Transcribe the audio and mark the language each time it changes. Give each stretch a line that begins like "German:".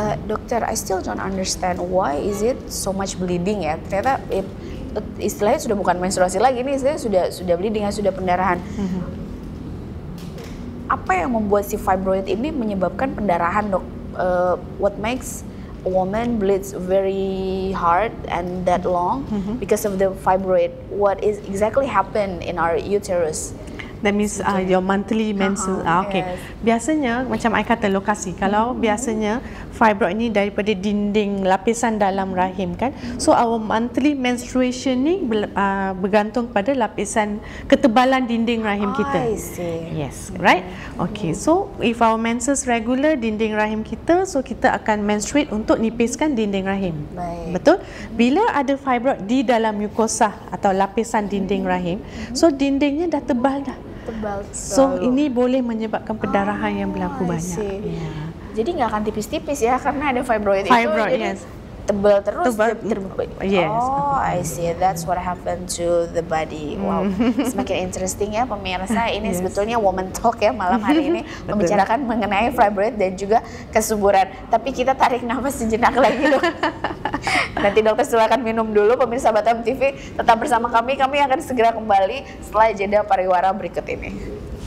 English: Dokter, I still don't understand why is it so much bleeding ya.
Indonesian: Ternyata istilahnya sudah bukan menstruasi lagi nih, istilahnya sudah bleeding ya, sudah pendarahan. Apa yang membuat si fibroid ini menyebabkan pendarahan, dok?
English: What makes a woman bleeds very hard and that long because of the fibroid? What is exactly happen in our uterus? That means your monthly menses. Okay. Yes.
Malay: Biasanya macam I kata lokasi. Kalau biasanya fibroid ni daripada dinding lapisan dalam rahim kan.
English: So our monthly menstruation
Malay: ni bergantung pada lapisan ketebalan dinding rahim kita. I see.
English: Yes, right? Okay. So if our menses regular
Malay: dinding rahim kita, so kita akan menstruate untuk nipiskan dinding rahim. Baik. Betul? Bila ada fibroid di dalam mukosa atau lapisan dinding rahim, so dindingnya dah tebal dah. So ini boleh menyebabkan pendarahan yang berlaku banyak.
Indonesian: Jadi nggak akan tipis-tipis ya karena ada fibroid itu. Jadi
English: yes.
Indonesian: Tebal terus.
English: Yes. Oh, I see. That's what happened to the body.
Indonesian: Wow. Semakin interesting ya pemirsa. Ini sebetulnya
English: woman talk
Indonesian: ya malam hari ini membicarakan mengenai fibroid dan juga kesuburan. Tapi kita tarik nafas sejenak lagi dok. Nanti dokter silakan minum dulu. Pemirsa Batam TV tetap bersama kami. Kami akan segera kembali setelah jeda pariwara berikut ini.